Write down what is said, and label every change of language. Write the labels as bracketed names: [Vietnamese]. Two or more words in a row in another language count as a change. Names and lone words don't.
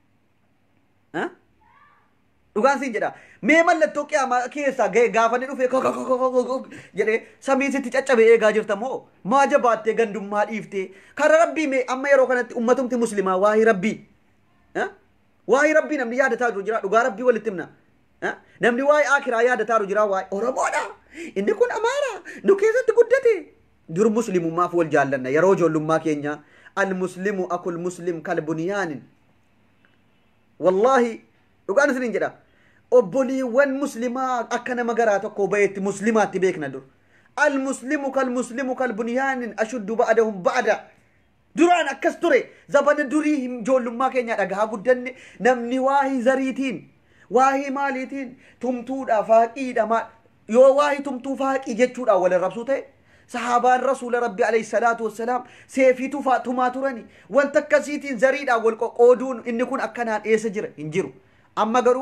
[Oromo] dhugaan siin jedha mee mallattoo qiyaamaa keessaa ga'e gaafani dhufe jedhee samiin sitti caccabe eegaa jirta moo maa jabaattee gandummaa dhiiftee kara rabbii mee amma yeroo kanatti ummatumti muslimaa waa'ee rabbii namni yaadataa jiru jira dhugaa rabbii walitti himna namni waa'ee akiraa yaadataa jiru jira waa'ee oromoodha inni kun amaara nu keessatti guddate dur muslimummaaf wal jaallanna yeroo ijoollummaa keenya [Arabic] المسلم أكل مسلم كالبنيان [Oromo] wallahi dhugaan isiniin jedha obboliiwwan muslimaa akka nama garaa tokko bayetti muslimaatti beekna dur [Arabic] المسلم كالبنيان أشد بعدهم بعدا [Oromo] duraan akkas ture zabana durii ijoollummaa keenya dhagaa guddanne namni waa'ee zariitiin waa'ee maaliitiin tumtuudha faaqiidha maal yoo waa'ee tumtuu faaqii jechuudha wal arrabsuu ta'e sahabaan rasuula rabbi [Arabic] عليه الصلاة والسلام [Oromo] seefiitu faatumaa turani wanta akkasiitiin zariidha wal qoqooduun inni kun akkanaan eessa jira hin jiru amma garuu